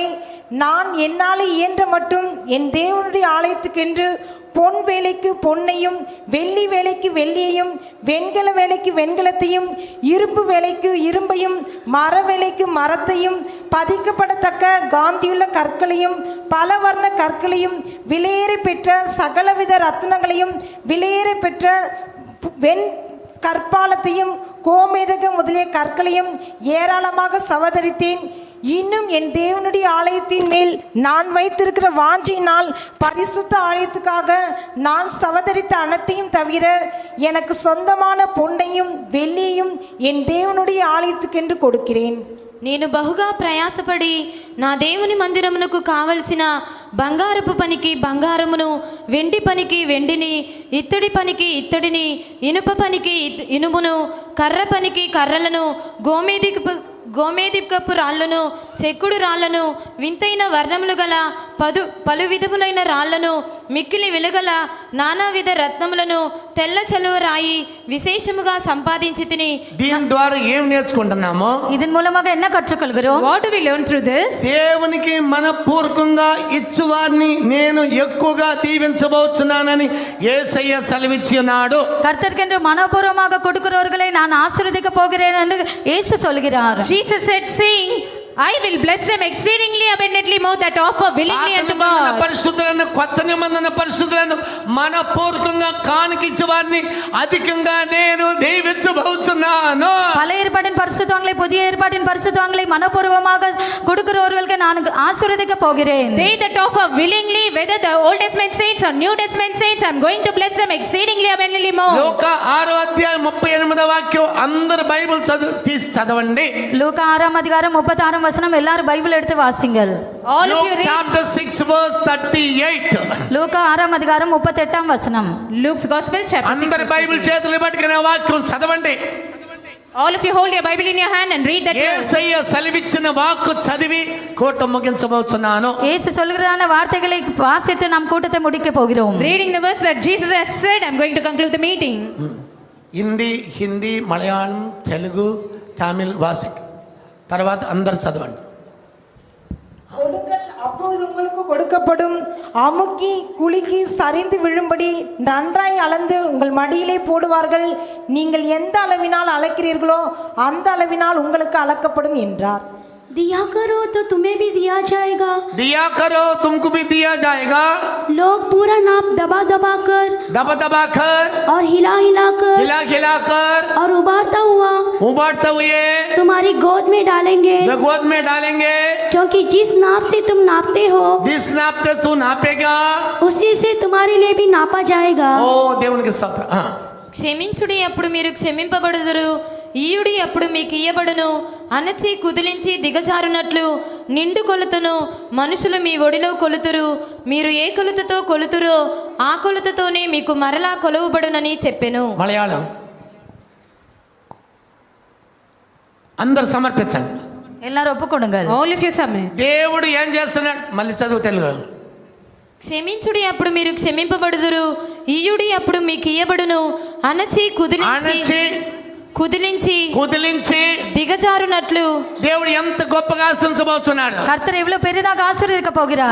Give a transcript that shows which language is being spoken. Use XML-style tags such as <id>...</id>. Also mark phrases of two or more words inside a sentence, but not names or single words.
<ta>நான் என்னால் இயன்ற மட்டும் என் தேவனுடைய ஆலயத்துக்கென்று பொன் வேலைக்கு பொன்னையும், வெள்ளி வேலைக்கு வெள்ளியையும், வெண்கல வேலைக்கு வெண்கலத்தையும், இரும்பு வேலைக்கு இரும்பையும், மர வேலைக்கு மரத்தையும், பதிக்கப்படத்தக்க காந்தியுள்ள கற்களையும், பல வர்ண கற்களையும், விலையேற பெற்ற சகலவித ரத்னங்களையும், விலையேற பெற்ற வெண் கற்பாலத்தையும், கோமேதக முதலிய கற்களையும் ஏராளமாக சவதரித்தேன். இன்னும் என் தேவனுடைய ஆலயத்தின் மேல் நான் வைத்திருக்கிற வாஞ்சியினால் பரிசுத்த ஆலயத்துக்காக நான் சவதரித்த அனைத்தையும் தவிர எனக்கு சொந்தமான பொன்னையும் வெள்ளியையும் என் தேவனுடைய ஆலயத்துக்கென்று கொடுக்கிறேன்.</ta> <te>నేను బహుగా ప్రయాసపడి నా దేవుని మందిరమునకు కావలసిన బంగారపు పనికి బంగారమును, వెండి పనికి వెండిని, ఇత్తడి పనికి ఇత్తడిని, ఇనుప పనికి ఇనుమును, కర్ర పనికి కర్రలను, గోమేదికపు రాళ్లను, చెక్కుడు రాళ్లను, వింతైన వర్ణములు గల పలు విధములైన రాళ్లను, మిక్కిలి వెలుగల నానావిధ రత్నములను, తెల్ల చలువ రాయి విశేషముగా సంపాదించి తిని. దీని ద్వారా ఏం నేర్చుకుంటున్నామో,</te> <ta>இதன் மூலமாக என்ன கற்றுக்கொள்கிறோம்?</ta> <en>What do we learn through this?</en> <te>దేవునికి మనపూర్వకంగా ఇచ్చువారిని నేను ఎక్కువగా దీవించబోతున్నానని యేసయ్య సెలవిచ్చి ఉన్నాడు.</te> <ta>கர்த்தருக்கென்று மனப்பூர்வமாக கொடுக்கிறவர்களை நான் ஆசீர்வதிக்க போகிறேன் என்று இயேசு சொல்கிறார்.</ta> <en>Jesus said, saying, I will bless them exceedingly abundantly more that offer willingly unto God.</en> <te>పరిశుద్ధులను, కొత్త నిబంధన పరిశుద్ధులను మనపూర్వకంగా కానుకించే వారిని అధికంగా నేను దీవించబోతున్నాను.</te> <ta>பழைய ஏற்பாட்டின் பரிசுத்தவான்களை, புதிய ஏற்பாட்டின் பரிசுத்தவான்களை மனப்பூர்வமாக கொடுக்கிறவர்களுக்கு நான் ஆசீர்வதிக்க போகிறேன்.</ta> <en>They that offer willingly, whether the Old Testament saints or New Testament saints, I'm going to bless them exceedingly abundantly more.</en> <te>లూకా 6:38 వాక్యం అందరు బైబిల్ చదవండి.</te> <ta>லூக்கா 6:36 வசனம் எல்லாரும் பைபிள் எடுத்து வாசிங்கள்.</ta> <en>All of you Luke read chapter 6:38.</en> <ta>லூக்கா 6:38 வசனம்.</ta> <en>Luke's Gospel chapter 6.</en> <te>అందరు బైబిల్ చేతులు పట్టుకునే వాక్యం చదవండి.</te> <en>All of you hold your Bible in your hand and read that verse.</en> <te>యేసయ్య సెలవిచ్చిన వాక్కు చదివి కూట ముగించబోతున్నాను.</te> <ta>இயேசு சொல்கிறதான வார்த்தைகளை வாசித்து நாம் கூட்டத்தை முடிக்க போகிறோம்.</ta> <en>Reading the verse that Jesus has said, I'm going to conclude the meeting.</en> <te>హిందీ, మలయాళం, తెలుగు, తమిళ్ వాసిక్ తర్వాత అందరు చదవండి.</te> <ta>கொடுங்கள் அப்பொழுது உங்களுக்கு கொடுக்கப்படும், அமுக்கி குலுக்கி சரிந்து விழும்படி நன்றாய் அளந்து உங்கள் மடியிலே போடுவார்கள். நீங்கள் எந்த அளவினால் அளக்கிறீர்களோ அந்த அளவினால் உங்களுக்கு அளக்கப்படும் என்றார்.</ta> <hi>दिया करो तो तुम्हें भी दिया जाएगा, दिया करो तुमको भी दिया जाएगा. लोग पूरा नाप दबा दबा कर और हिला हिला कर और उबारते हुए तुम्हारी गोद में डालेंगे, क्योंकि जिस नाप से तुम नापते हो जिस नाप से तू नापेगा उसी से तुम्हारे लिए भी नापा जाएगा.</hi> <te>ఓ దేవునికి స్తోత్రం. క్షమించుడి, అప్పుడు మీరు క్షమింపబడుదురు. ఈయుడి, అప్పుడు మీకు ఇయ్యబడును. అణచి కుదిలించి దిగజారునట్లు నిండు కొలతను మనుషులు మీ ఒడిలో కొలుతురు. మీరు ఏ కొలతతో కొలుతురో ఆ కొలతతోనే మీకు మరలా కొలవబడునని చెప్పెను. మలయాళం అందరు సమర్పించండి.</te> <ta>எல்லாரும் ஒப்புக்கொடுங்கள்.</ta> <en>All of you submit.</en> <te>దేవుడు ఏం చేస్తున్నాడు? మళ్ళీ చదువు తెలుగు. క్షమించుడి, అప్పుడు మీరు క్షమింపబడుదురు. ఈయుడి, అప్పుడు మీకు ఇయ్యబడును. అణచి కుదిలించి దిగజారునట్లు దేవుడు ఎంత గొప్పగా ఆశీర్వదించబోతున్నాడు.</te> <ta>கர்த்தர் எவ்வளவு பெரிதாக ஆசீர்வதிக்க போகிறார்.</ta>